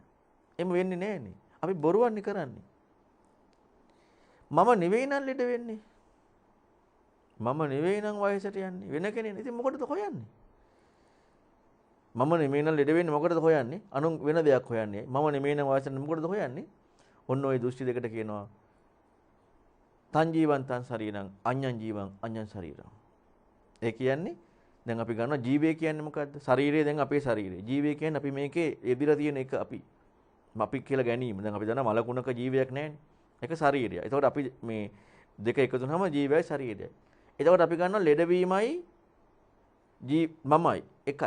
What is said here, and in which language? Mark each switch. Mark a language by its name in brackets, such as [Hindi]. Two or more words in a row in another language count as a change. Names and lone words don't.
[Sinhala] එimhe වෙන්නේ නෑනේ. අපි බොරුවන්නේ කරන්නේ. මම නෙවෙයි නම් ලෙඩ වෙන්නේ. මම නෙවෙයි නම් වයසට යන්නේ. වෙන කෙනෙක්. ඉතින් මොකටද හොයන්නේ? මම නෙමෙයි නම් ලෙඩ වෙන්නේ මොකටද හොයන්නේ? අනුන් වෙන දෙයක් හොයන්නේ. මම නෙමෙයි නම් වයසට මොකටද හොයන්නේ? ඔන්න ඔය දෘෂ්ටි දෙකට කියනවා [Pali] තං ජීවං තං ශරීරං අඤ්ඤං ජීවං අඤ්ඤං ශරීරං. [Sinhala] ඒ කියන්නේ දැන් අපි ගන්නවා ජීවය කියන්නේ මොකද්ද? ශරීරය දැන් අපේ ශරීරය. ජීවය කියන්නේ අපි මේකේ යෙදিলা තියෙන එක අපි. අපි කියලා ගැනීම. දැන් අපි දන්නවා මලකුණක ජීවයක් නැහැනේ. ඒක ශරීරය. එතකොට අපි මේ දෙක එකතු වුනහම ජීවයයි ශරීරයයි. එතකොට අපි ගන්නවා ලෙඩවීමයි මමයි එකයි.